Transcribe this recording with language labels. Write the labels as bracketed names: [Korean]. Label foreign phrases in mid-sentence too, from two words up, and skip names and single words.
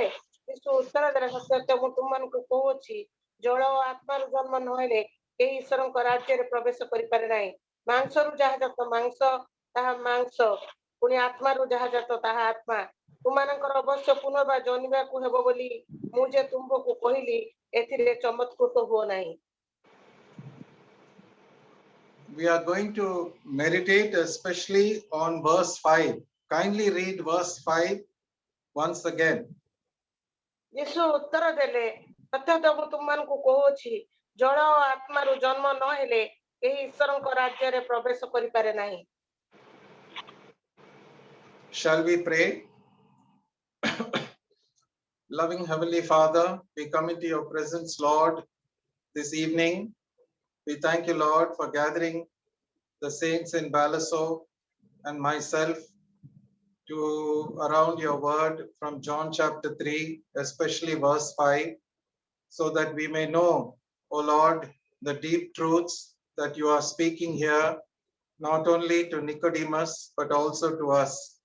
[Odia] ଯୀଶୁ ଉତ୍ତର ଦେଲେ, ସତ୍ୟ ସତ୍ୟ ମୁଁ ତୁମମାନଙ୍କୁ କହୁଅଛି, ଜଳ ଓ ଆତ୍ମାରୁ ଜନ୍ମ ନହେଲେ କେହି ଈଶ୍ୱରଙ୍କ ରାଜ୍ୟରେ ପ୍ରବେଶ କରିପାରେ ନାହିଁ। ମାଂସରୁ ଯାହା ଜାତ ମାଂସ, ତାହା ମାଂସ, ପୁଣି ଆତ୍ମାରୁ ଯାହା ଜାତ ତାହା ଆତ୍ମା। ତୁମମାନଙ୍କର ଅବଶ୍ୟ ପୁନର୍ବାର ଜନ୍ମିବାକୁ ହେବ ବୋଲି ମୁଁ ଯେ ତୁମକୁ କହିଲି, ଏଥିରେ ଚମତ୍କୃତ ହୁଅ ନାହିଁ। [English] We are going to meditate especially on verse 5. Kindly read verse 5 once again. [Odia] ଯୀଶୁ ଉତ୍ତର ଦେଲେ, ସତ୍ୟ ସତ୍ୟ ମୁଁ ତୁମମାନଙ୍କୁ କହୁଅଛି, ଜଳ ଓ ଆତ୍ମାରୁ ଜନ୍ମ ନହେଲେ କେହି ଈଶ୍ୱରଙ୍କ ରାଜ୍ୟରେ ପ୍ରବେଶ କରିପାରେ ନାହିଁ। [English] Shall we pray? Loving Heavenly Father, we come into your presence, Lord, this evening. We thank you, Lord, for gathering the saints in Balaso and myself to around your word from John chapter 3, especially verse 5, so that we may know, O Lord, the deep truths that you are speaking here, not only to Nicodemus, but also to us.